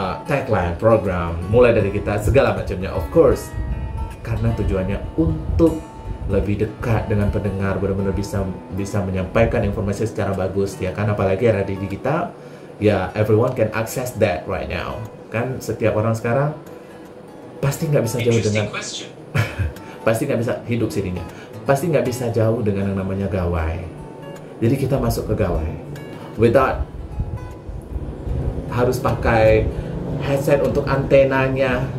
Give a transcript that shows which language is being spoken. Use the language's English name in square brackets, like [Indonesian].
[Indonesian] Tagline, program, mulai dari kita, segala macamnya, [English] of course, [Indonesian] karena tujuannya untuk lebih dekat dengan pendengar, benar-benar bisa menyampaikan informasi secara bagus, ya kan. Apalagi era digital, ya [English] everyone can access that right now. [Indonesian] Kan setiap orang sekarang pasti nggak bisa jauh dengan pasti nggak bisa hidup sininya, pasti nggak bisa jauh dengan yang namanya gawai. Jadi kita masuk ke gawai [English] without [Indonesian] harus pakai headset untuk antenanya.